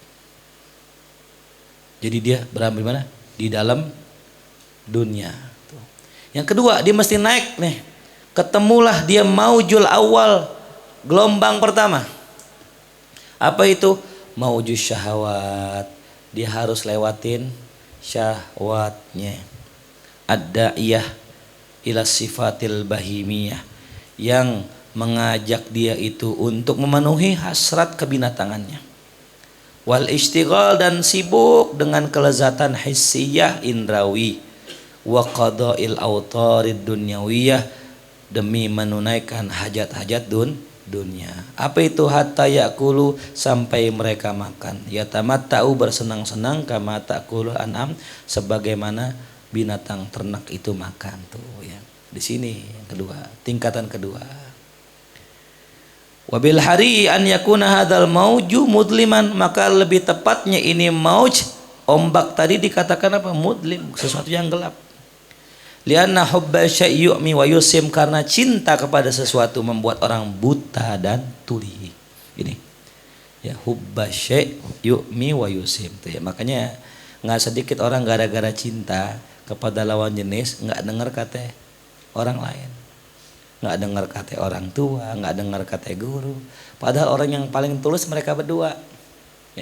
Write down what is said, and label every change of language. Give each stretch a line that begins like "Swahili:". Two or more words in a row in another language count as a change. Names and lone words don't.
Indonesian: Jadi dia berada di mana? Di dalam dunia. Yang kedua, dia mesti naik nih. Ketemulah dia
Arabic: الموج الأول,
Indonesian: gelombang pertama. Apa itu?
Arabic: موج الشهوة.
Indonesian: Dia harus lewatin syahwatnya.
Arabic: الداعية إلى الصفات البهيمية,
Indonesian: yang mengajak dia itu untuk memenuhi hasrat kebinatangannya.
Arabic: والاشتغال,
Indonesian: dan sibuk dengan kelezatan hissiyah indrawi.
Arabic: وقضاء الأوطار الدنيوية,
Indonesian: demi menunaikan hajat-hajat dunia. Apa itu?
Arabic: حتى يأكلوا,
Indonesian: sampai mereka makan. Yatamatta'u, bersenang-senang,
Arabic: كما تأكل الأنعام,
Indonesian: sebagaimana binatang ternak itu makan tuh, ya. Di sini yang kedua, tingkatan kedua.
Arabic: وبالحري أن يكون هذا الموج مظلما,
Indonesian: maka lebih tepatnya ini mauj ombak tadi dikatakan apa? Mudlim, sesuatu yang gelap.
Arabic: لأن حب الشيء يعمي ويصم,
Indonesian: karena cinta kepada sesuatu membuat orang buta dan tuli. Ini ya,
Arabic: حب الشيء يعمي ويصم
Indonesian: tuh ya. Makanya nggak sedikit orang gara-gara cinta kepada lawan jenis nggak dengar kata orang lain, nggak dengar kata orang tua, nggak dengar kata guru, padahal orang yang paling tulus mereka berdua ya.